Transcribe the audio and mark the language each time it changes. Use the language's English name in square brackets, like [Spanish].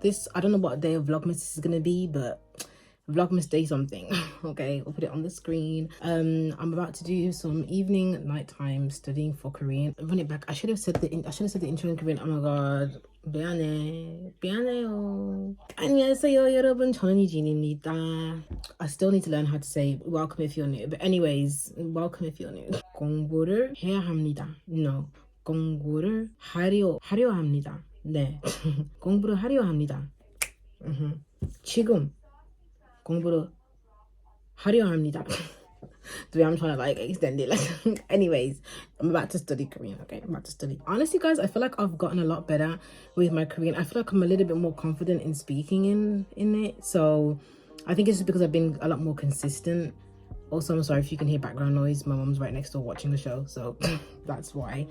[English] This, I don't know what day of vlogmas this is gonna be, but vlogmas day something. Okay, we'll put it on the screen. I'm about to do some evening nighttime studying for Korean. Run it back. I should have said the intro in Korean. Oh my god, [Korean] 미안해요. 안녕하세요 여러분, 저는 유진입니다. [English] I still need to learn how to say welcome if you're new, but anyways, welcome if you're new. [Korean] 공부를 해야 합니다. No, 공부를 하려 합니다. 네. 공부를 하려 합니다. 지금 공부를 하려 합니다. [English] The way I'm trying to like extend it, like anyways, I'm about to study Korean. Okay, I'm about to study. Honestly guys, I feel like I've gotten a lot better with my Korean. I feel like I'm a little bit more confident in speaking in it, so I think it's just because I've been a lot more consistent. Also, I'm sorry if you can hear background noise. My mom's right next door watching the show, so that's why.